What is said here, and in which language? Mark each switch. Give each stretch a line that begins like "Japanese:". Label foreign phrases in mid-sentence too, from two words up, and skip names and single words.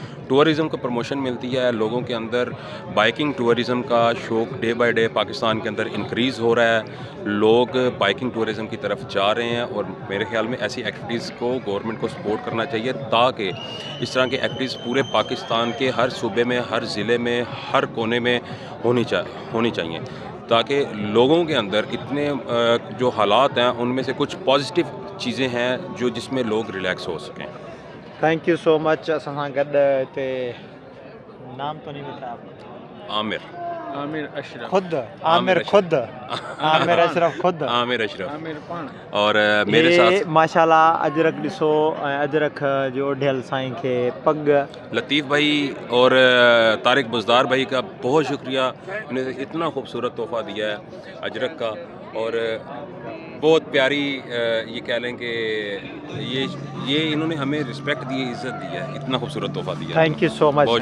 Urdu: ٹورزم کو پروموشن ملتی ہے، لوگوں کے اندر
English: biking tourism
Urdu: کا شوق
English: day by day
Urdu: پاکستان کے اندر انکریز ہو رہا ہے، لوگ
English: biking tourism
Urdu: کی طرف جا رہے ہیں اور میرے خیال میں ایسی ایکٹیویٹیز کو گورنمنٹ کو سپورٹ کرنا چاہیے تاکہ اس طرح کی ایکٹیویٹیز پورے پاکستان کے ہر صوبے میں، ہر ضلعے میں، ہر کونے میں ہونی چاہیے تاکہ لوگوں کے اندر اتنے جو حالات ہیں ان میں سے کچھ پازیٹو چیزیں ہیں جو جس میں لوگ ریلیکس ہو سکیں.
English: thank you so much.
Sindhi: असां गॾु हिते नाम तो नहीं बताया। आमिर अशरफ खुद आमिर अशरफ खुद
Urdu: عامر اشرف اور میرے ساتھ
Sindhi: माशाल्लाह अजरक ॾिसो ऐं अजरक जो ढियल साईं खे पग
Urdu: لطیف بھائی اور طارق بزدار بھائی کا بہت شکریہ، انہیں اتنا خوبصورت تحفہ دیا ہے اجرک کا اور بہت پیاری یہ کہہ لیں کہ یہ انہوں نے ہمیں ریسپیکٹ دی ہے، عزت دی ہے، اتنا خوبصورت تحفہ دیا.
English: Thank you so much.